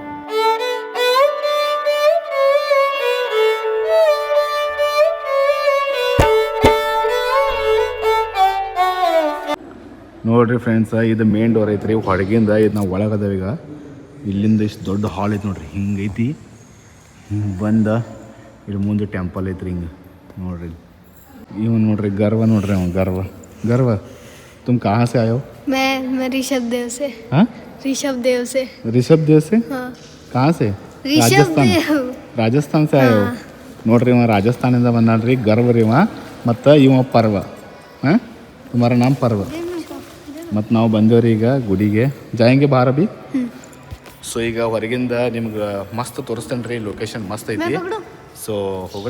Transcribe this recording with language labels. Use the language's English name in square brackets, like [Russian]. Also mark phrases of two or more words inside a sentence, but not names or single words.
[Kannada] ನೋಡ್ರಿ ಫ್ರೆಂಡ್ಸ, ಇದು ಮೇನ್ ಡೋರ್ ಐತ್ರಿ ಹೊರಗಿಂದ. ಇದು ನಾವು ಒಳಗದಾವ. ಈಗ ಇಲ್ಲಿಂದ ಇಷ್ಟು ದೊಡ್ಡ ಹಾಲ್ ಐತಿ ನೋಡ್ರಿ, ಹಿಂಗೈತಿ. ಹಿಂಗೆ ಬಂದ ಇಲ್ಲಿ ಮುಂದೆ ಟೆಂಪಲ್ ಐತ್ರಿ. ಹಿಂಗೆ ನೋಡ್ರಿ ಇವನು ನೋಡ್ರಿ, ಗರ್ವ ನೋಡ್ರಿ. [Hindi] ಅವ ಗರ್ವ तुम कहाँ से आए हो? मैं ऋषभ देव से. हाँ, ऋषभ देव से. हाँ. कहाँ से? ರಾಜಸ್ಥಾನ್ से आए हो? [Kannada] ನೋಡ್ರಿ ಇವ ರಾಜಸ್ಥಾನಿಂದ ಬಂದಾನ್ರಿ. ಗರ್ವ ರೀ ಇವ. ಮತ್ತು ಇವ ಪರ್ವ. [Hindi] हाँ, तुम्हारा नाम पर्व. [Kannada] ಮತ್ತು ನಾವು ಬಂದೇವ್ರಿ ಈಗ ಗುಡಿಗೆ. [Hindi] जाएंगे बाहर भी. [Kannada] ಸೊ ಈಗ ಹೊರಗಿಂದ ನಿಮ್ಗೆ ಮಸ್ತ್ ತೋರಿಸ್ತೇನೆ ರೀ, ಲೊಕೇಶನ್ ಮಸ್ತ್ ಐತಿ. ಸೊ ಹೋಗೋಣ.